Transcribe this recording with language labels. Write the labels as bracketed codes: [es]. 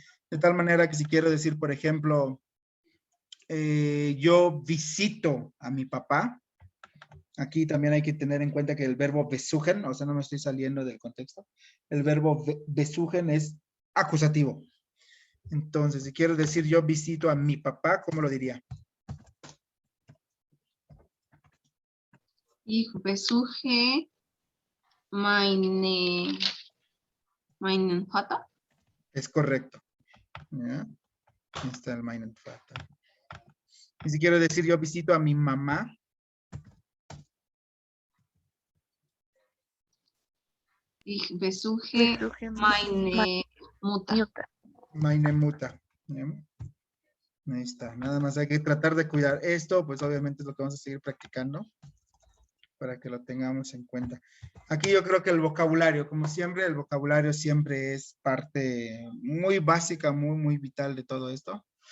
[es] De tal manera que si quiero decir, por ejemplo, yo visito a mi papá, aquí también hay que tener en cuenta que el verbo besuchen, o sea, no me estoy saliendo del contexto, el verbo besuchen es acusativo. Entonces, si quiero decir yo visito a mi papá, ¿cómo lo diría? [de] Ich besuche meinen Vater. [es] Es correcto. ¿Ya? Ahí está el [de] meinen Vater. [es] Y si quiero decir yo visito a mi mamá, [de] Ich besuche meine Mutter. meine Mutter. [es] ¿Ya? Ahí está. Nada más hay que tratar de cuidar esto, pues obviamente es lo que vamos a seguir practicando para que lo tengamos en cuenta. Aquí yo creo que el vocabulario, como siempre, el vocabulario siempre es parte muy básica, muy vital de todo esto.